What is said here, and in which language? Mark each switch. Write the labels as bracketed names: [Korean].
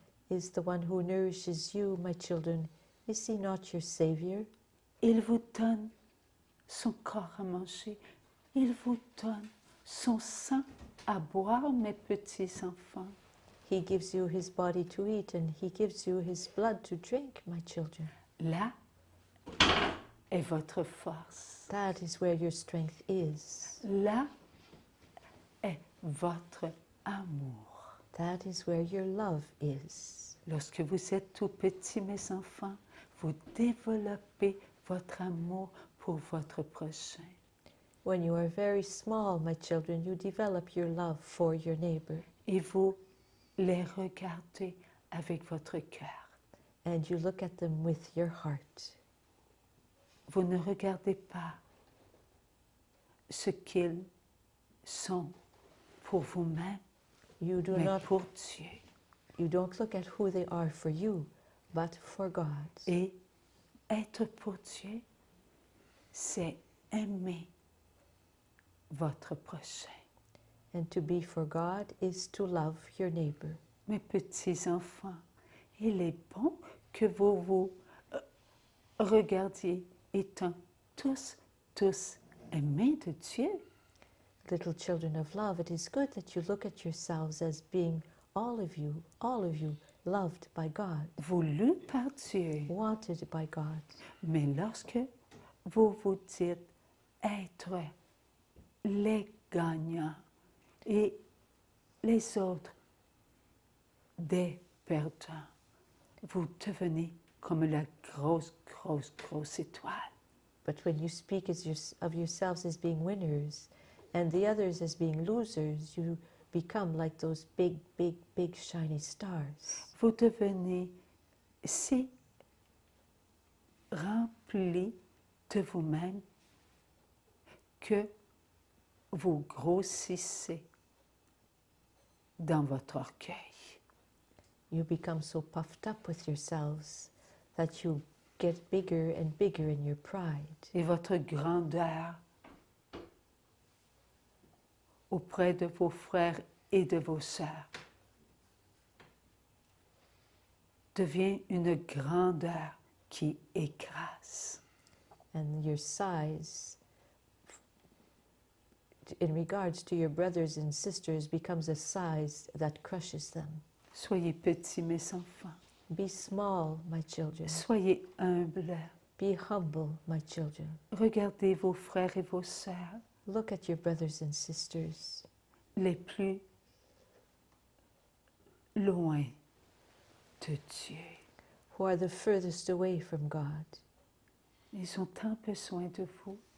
[English] Is the one who nourishes you, my children, is He not your Savior? [French] Il vous donne son corps à manger. Il vous donne son sang à boire, mes petits enfants. [English] He gives you His body to eat and He gives you His blood to drink, my children. [French] Là est votre force. [English] That is where your strength is. [French] Là est votre amour. [English] That is where your love is. [French] Lorsque vous êtes tout petits, mes enfants, vous développez votre amour pour votre prochain. [English] When you are very small, my children, you develop your love for your neighbor [French] Et vous les regardez avec votre cœur. [English] and you look at them with your heart. [French] Vous ne regardez pas ce qu'ils sont pour vous-même, [English] You do [French] mais [English] not [French] pour Dieu. [English] you don't look at who they are for you, but for God. [French] Et être pour Dieu, c'est aimer votre prochain. [English] And to be for God is to love your neighbor. [French] Mes petits enfants, il est bon que vous vous regardiez étant tous aimés de Dieu. [English] Little children of love, it is good that you look at yourselves as being all of you, loved by God, [French] Voulu par Dieu. [English] wanted by God. [French] Mais lorsque vous vous dites être les gagnants et les autres des perdants, vous devenez comme la grosse étoile. [English] But when you speak of yourselves as being winners and the others as being losers, you become like those big, big, big shiny stars. [French] Vous devenez si rempli de vous-même que vous grossissez dans votre orgueil. [English] You become so puffed up with yourselves that you get bigger and bigger in your pride. [French] Et votre grandeur auprès de vos frères et de vos sœurs devient une grandeur qui écrase. [English] And your size in regards to your brothers and sisters becomes a size that crushes them. [French] Soyez petits, mes enfants. [English] Be small, my children. [French] Soyez humbles. [English] Be humble, my children. [French] Regardez vos frères et vos sœurs [English] Look at your brothers and sisters, [French] les plus loin de Dieu. [English] who are the furthest away from God. [French] Ils ont tant besoin de vous.